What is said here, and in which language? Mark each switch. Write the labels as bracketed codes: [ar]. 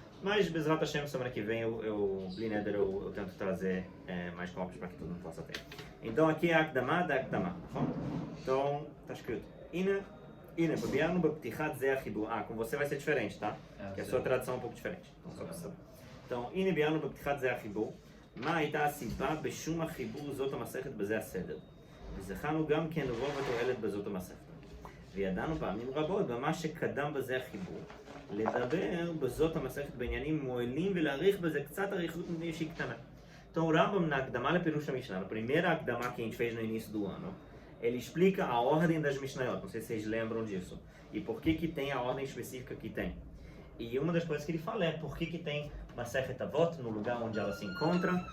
[pt] Mas, Bezrat Hashem, semana que vem eu tento trazer mais cópias para que todo mundo possa ter. Então aqui é a Akdama da Akdama, tá? Então, está escrito Ina, Babiano, Baptichat, Zé, Chibu. Com você vai ser diferente, tá? Que a sua tradução é um pouco diferente. Então, Ina, Babiano, Baptichat, Zé, Chibu. [he] מה הייתה הסיבה בשום החיבור זאת המסכת בזה הסדר? וזכרנו גם כן רוב התועלת בזאת המסכת. וידענו פעמים רבות במה שקדם בזה החיבור, לדבר בזאת המסכת בעניינים מועילים ולהאריך בזה קצת אריכות מפני שהיא קטנה. [pt] Então o Rambam, na Akdama Lepirush Mishnah, na primeira Akdama que a gente fez no início do ano, ele explica a ordem das Mishnayot, não sei se vocês lembram disso, e por que tem a ordem específica que tem. E uma das coisas que ele fala é por que tem Masechet Avot no lugar onde ela se encontra.